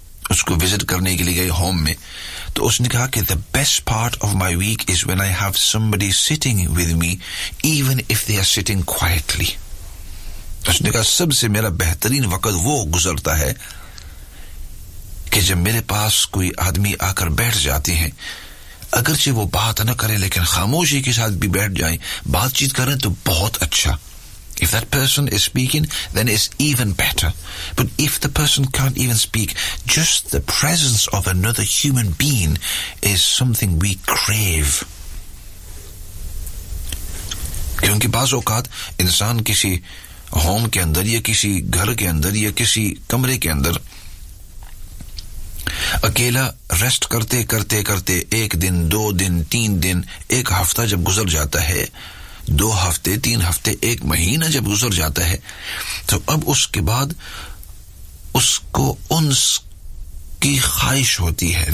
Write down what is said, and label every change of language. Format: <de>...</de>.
<hi>उसको विजिट करने के लिए गए होम में, तो उसने कहा कि</hi> <en>The best part of my week is when I have somebody sitting with me even if they are sitting quietly.</en> <hi>उसने कहा सबसे मेरा बेहतरीन वक्त वो गुजरता है कि जब मेरे पास कोई आदमी आकर बैठ जाते हैं, अगरचे वो बात न करें लेकिन खामोशी के साथ भी बैठ जाएं, बातचीत करें तो बहुत अच्छा.</hi> <en>If that person is speaking, then it's even better. But if the person can't even speak, just the presence of another human being is something we crave.</en> <hi>क्योंकि बाज़ औक़ात इंसान किसी होम के अंदर या किसी घर के अंदर या किसी कमरे के अंदर अकेला रेस्ट करते करते करते एक दिन, दो दिन, तीन दिन, एक हफ्ता जब गुजर जाता है, दो हफ्ते, तीन हफ्ते, एक महीना जब गुजर जाता है, तो अब उसके बाद उसको उन्स की ख्वाहिश होती है.</hi>